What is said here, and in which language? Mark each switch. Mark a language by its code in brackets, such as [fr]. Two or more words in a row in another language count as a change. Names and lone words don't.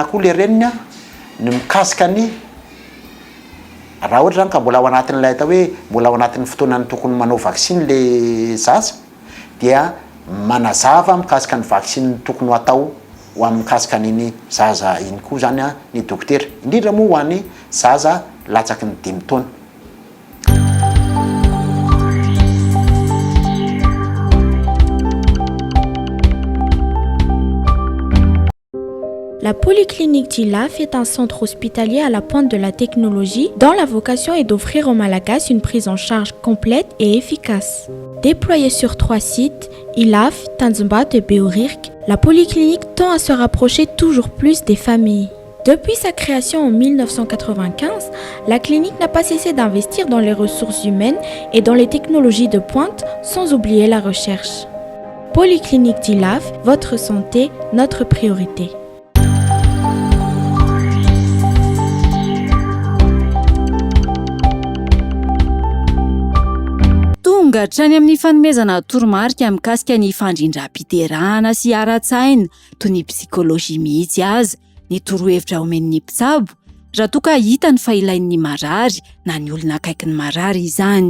[mg] koa le reniny ny mikasika ny raha ohatra zany ka mbola ao anatin'ilay atao hoe mbola ao anatin'ny fotoana ny tokony manao vaksiny le zaza dia manazava mikasika ny vaksiny tokony ho atao ho amin'ny mikasika n'iny zaza iny koa zany ny dokotera indrindra moa ho an'ny zaza latsaky ny 5 taona. [fr] La Polyclinique d'Ilaf est un centre hospitalier à la pointe de la technologie dont la vocation est d'offrir aux Malagas une prise en charge complète et efficace. Déployée sur 3 sites, Ilaf, Tanzimbato et Beorirk, la Polyclinique tend à se rapprocher toujours plus des familles. Depuis sa création en 1995, la clinique n'a pas cessé d'investir dans les ressources humaines et dans les technologies de pointe, sans oublier la recherche. Polyclinique d'Ilaf, votre santé, notre priorité. [mg] Tonga hatrany amin'ny fanomezana toromarika mikasika ny fandrindram-piterahana sy ara-tsaina toy ny psikôlôjia mihitsy aza ny torohevitra omen'ny mpitsabo raha toa ka hitany fa ilain'ny marary na ny olona akaiky ny marary izany.